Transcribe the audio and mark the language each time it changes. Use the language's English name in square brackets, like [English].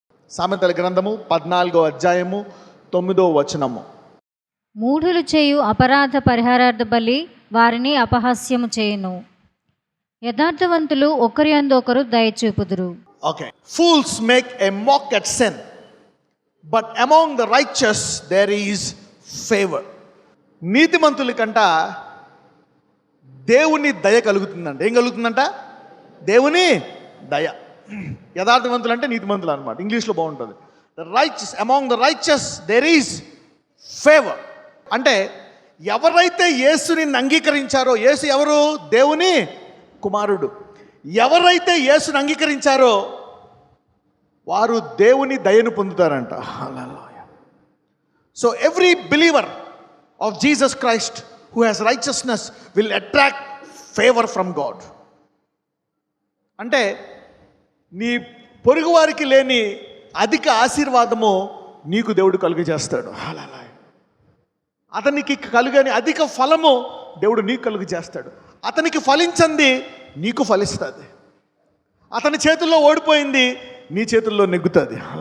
[Telugu] సామెతల గ్రంథము 14వ అధ్యాయము 9వ వచనము. మూఢులు చేయు అపరాధ పరిహారార్థ బలి వారిని అపహాస్యము చేయును. యథార్థవంతులు ఒకరి యందు ఒకరు దయచూపుదురు. Okay. [English] Fools make a mock at sin, but among the righteous there is favor. [Telugu] నీతిమంతుల కంట దేవుని దయ కలుగుతుందంట. ఏం కలుగుతుందంట? దేవుని దయ. యథార్థవంతులు అంటే నీతిమంతులు అనమాట. ఇంగ్లీష్లో బాగుంటుంది. [English] The righteous, among the righteous there is favor. [Telugu] అంటే ఎవరైతే యేసుని అంగీకరించారో, యేసు ఎవరు? దేవుని కుమారుడు. ఎవరైతే యేసుని అంగీకరించారో వారు దేవుని దయను పొందుతారంట. [English] So every believer of Jesus Christ who has righteousness will attract favor from God. [Telugu] అంటే నీ పొరుగు వారికి లేని అధిక ఆశీర్వాదము నీకు దేవుడు కలుగజేస్తాడు. అతనికి కలుగని అధిక ఫలము దేవుడు నీకు కలుగు చేస్తాడు. అతనికి ఫలించింది నీకు ఫలిస్తుంది. అతని చేతుల్లో ఓడిపోయింది నీ చేతుల్లో నెగ్గుతుంది.